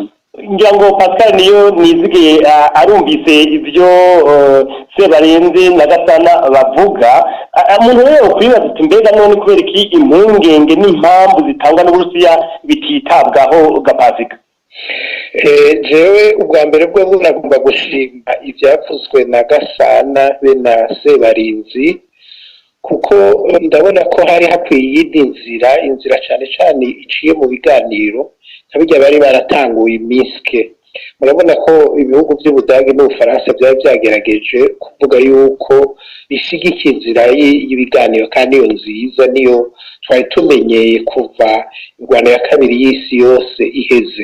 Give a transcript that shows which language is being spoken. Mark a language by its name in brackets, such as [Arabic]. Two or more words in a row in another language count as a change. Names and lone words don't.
[Rundi] ngira ngo Pascal niyo nizigiye arumvise ibyo Sebarenzi na Gasana bavuga. Umuntu rero kwibaza ati mbega none kubera iki impungenge n'impamvu zitangwa n'Uburusiya bititabwaho gapazika? Jewe ubwa mbere bwo nagomba gushima ibyavuzwe na Gasana be na Sebarinzi, kuko ndabona ko hari hakwiye inzira cyane cyane iciye mu biganiro nk'abijya bari baratanguye Minske. Murabona ko ibihugu by'Ubudage n'Ubufaransa byari byagerageje kuvuga yuko bishyigikiye inzira y'ibiganiro, kandi iyo nziza niyo twari tumenyeye kuva ingwano ya kabiri y'isi yose iheze.